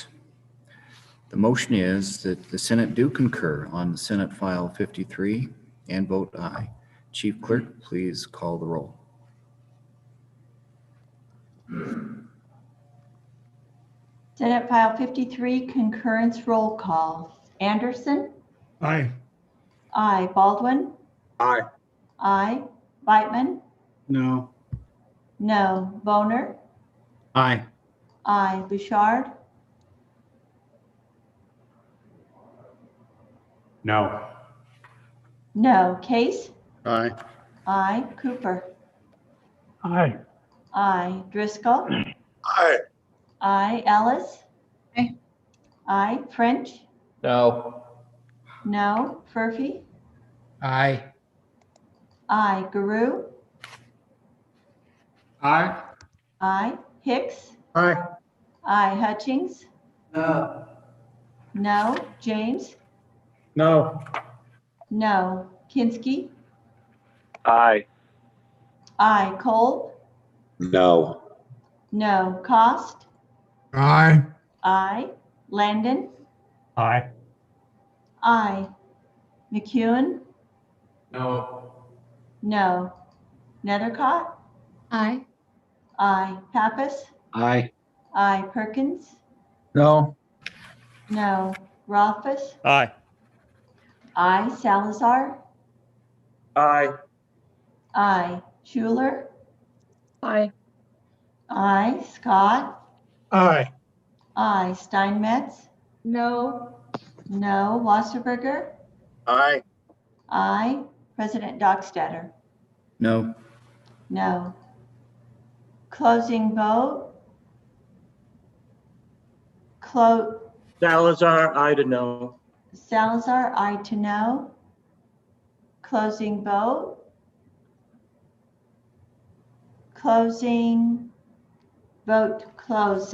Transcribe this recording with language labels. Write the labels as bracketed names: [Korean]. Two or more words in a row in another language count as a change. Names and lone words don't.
[English] The motion is that the Senate do concur on Senate File 53 and vote aye. Chief Clerk, please call the roll. Senate File 53, concurrence roll call. Anderson? Aye. Aye. Baldwin? Aye. Aye. Beitman? No. No. Boner? Aye. Aye. Bouchard? No. No. Case? Aye. Aye. Cooper? Aye. Aye. Driscoll? Aye. Aye. Ellis? Aye. Aye. French? No. No. Furphy? Aye. Aye. Guru? Aye. Aye. Hicks? Aye. Aye. Hutchings? No. No. James? No. No. Kinsky? Aye. Aye. Cole? No. No. Cost? Aye. Aye. Landon? Aye. Aye. McEwen? No. No. Nethercott? Aye. Aye. Pappas? Aye. Aye. Perkins? No. No. Rothfuss? Aye. Aye. Salazar? Aye. Aye. Schuler? Aye. Aye. Scott? Aye. Aye. Steinmetz? No. No. Wasserberger? Aye. Aye. President Dockstader? No. No. Closing vote? Salazar, aye to no. Salazar, aye to no. Closing vote? Closing vote closed.